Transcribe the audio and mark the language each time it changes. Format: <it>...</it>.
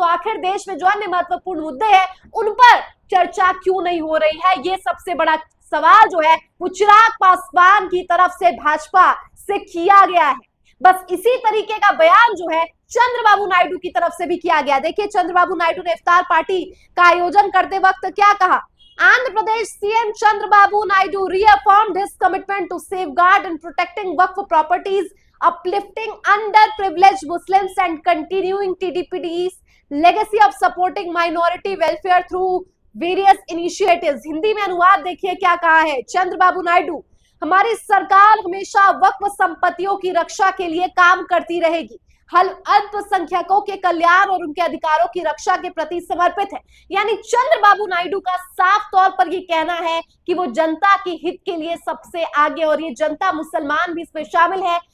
<hi>तो आखिर देश में जो अन्य महत्वपूर्ण मुद्दे हैं उन पर चर्चा क्यों नहीं हो रही है, ये सबसे बड़ा सवाल जो है वो चिराग पासवान की तरफ से भाजपा से किया गया है। बस इसी तरीके का बयान जो है चंद्रबाबू नायडू की तरफ से भी किया गया। देखिए चंद्रबाबू नायडू ने इफ्तार पार्टी का आयोजन करते वक्त क्या कहा।</hi> <en>Andhra Pradesh CM Chandrababu Naidu reaffirmed his commitment to safeguard and protecting Waqf properties, uplifting underprivileged Muslims and continuing TDP's legacy of supporting minority welfare through various initiatives।</en> <hi>Hindi में अनुवाद देखिए क्या कहा है चंद्रबाबू नायडू, हमारी सरकार हमेशा वक्फ संपत्तियों की रक्षा के लिए काम करती रहेगी, अल्पसंख्यकों के कल्याण और उनके अधिकारों की रक्षा के प्रति समर्पित है। यानी चंद्रबाबू नायडू का साफ तौर पर ये कहना है कि वो जनता के हित के लिए सबसे आगे, और ये जनता मुसलमान भी इसमें शामिल है।</hi>